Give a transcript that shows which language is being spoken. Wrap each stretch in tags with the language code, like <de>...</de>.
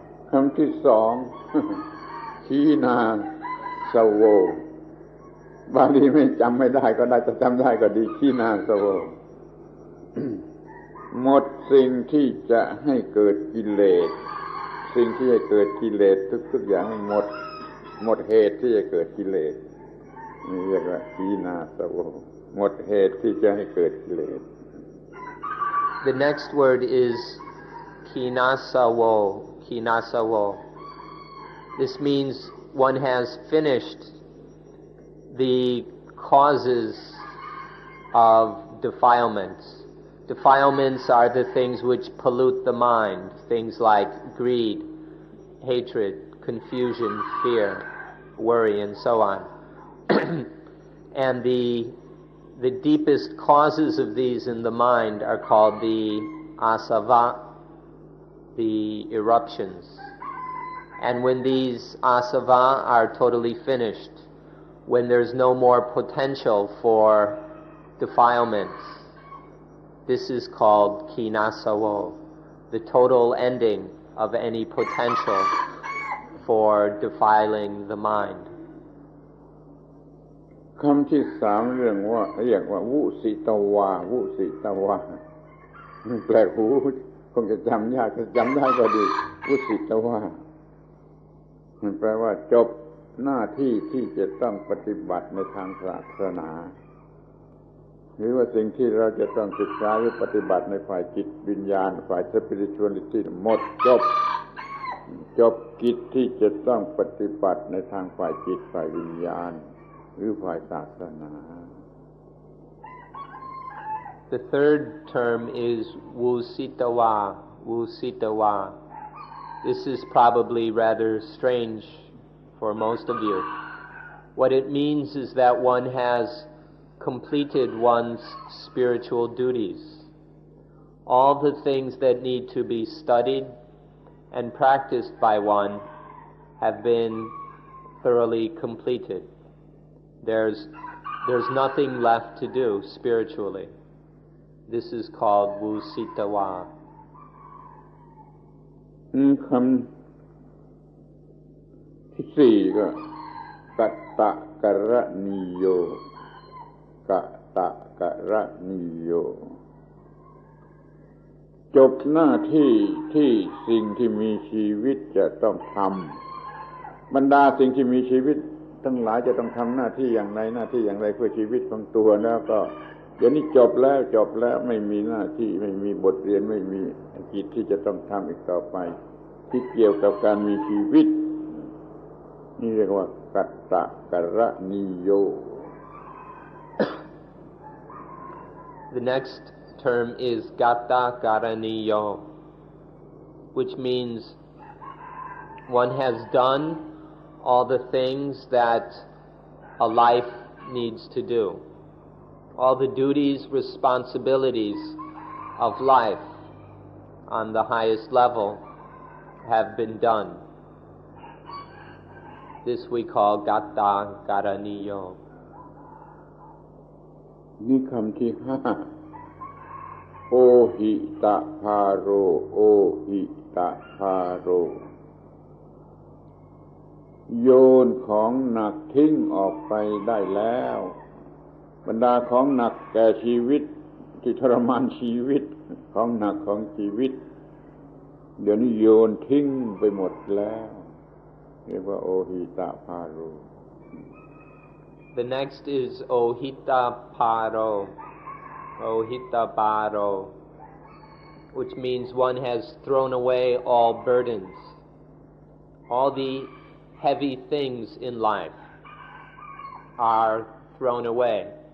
<th>คำที่สอง ขีนาสโวบาลีไม่จำไม่ได้ก็ได้จะจำได้ก็ดีขีนาสโว หมดสิ่งที่จะให้เกิดกิเลสสิ่งที่จะเกิดกิเลสทุกๆอย่างให้หมดเหตุที่จะเกิดกิเลสนี่เรียกว่าขีนาสโวหมดเหตุที่จะให้เกิดกิเลส</th> <en>The next word is kinasawo. Kinasawo. This means one has finished the causes of defilements. Defilements are the things which pollute the mind, things like greed, hatred, confusion, fear, worry, and so on. And the deepest causes of these in the mind are called the asava, the eruptions. And when these asava are totally finished, when there's no more potential for defilements, this is called kinasawo, the total ending of any potential for defiling the mind.</en> <th>คำที่สามเรียกว่าวุสิตวาวุสิตวาแปลกหูคงจะจำยากจะจำได้ก็ดีวุสิตวามันแปลว่าจบหน้าที่ที่จะต้องปฏิบัติในทางศาสนา หรือว่าสิ่งที่เราจะต้องศึกษาหรือปฏิบัติในฝ่ายจิตวิญญาณฝ่าย spirituality หมดจบกิจที่จะต้องปฏิบัติในทางฝ่ายจิตฝ่ายวิญญาณหรือฝ่ายศาสนา</th> <en>The third term is wusitawa. Wusitawa. This is probably rather strange for most of you. What it means is that one has completed one's spiritual duties. All the things that need to be studied and practiced by one have been thoroughly completed. There's nothing left to do spiritually. This is called wusitawa.</en> <th>คำที่สี่ก็กัตตะกะระนิโยกัตตะกะระนิโยจบหน้าที่ที่สิ่งที่มีชีวิตจะต้องทำบรรดาสิ่งที่มีชีวิตทั้งหลายจะต้องทำหน้าที่อย่างไรหน้าที่อย่างไรเพื่อชีวิตของตัวแล้วก็ เดี๋ยวนี้จบแล้วไม่มีหน้าที่ไม่มีบทเรียนไม่มีกิจที่จะต้องทำอีกต่อไปที่เกี่ยวกับการมีชีวิตนี่เรียกว่ากัตตะกะระนิโย</th> <en>The next term is gata karaniyo, which means one has done all the things that a life needs to do. All the duties, responsibilities of life on the highest level have been done. This we call gata karaniyo.</en> <th>นี่คำที่ห้าโอหิตะพาโรโอหิตะพาโรโยนของหนักทิ้งออกไปได้แล้วบรรดาของหนักแก่ชีวิตที่ทรมานชีวิตของหนักของชีวิตเดี๋ยวนี้โยนทิ้งไปหมดแล้วเรียกว่าโอหิตะพาโร</th> <en>The next is ohita paro, ohita paro, which means one has thrown away all burdens. All the heavy things in life are thrown away.</en>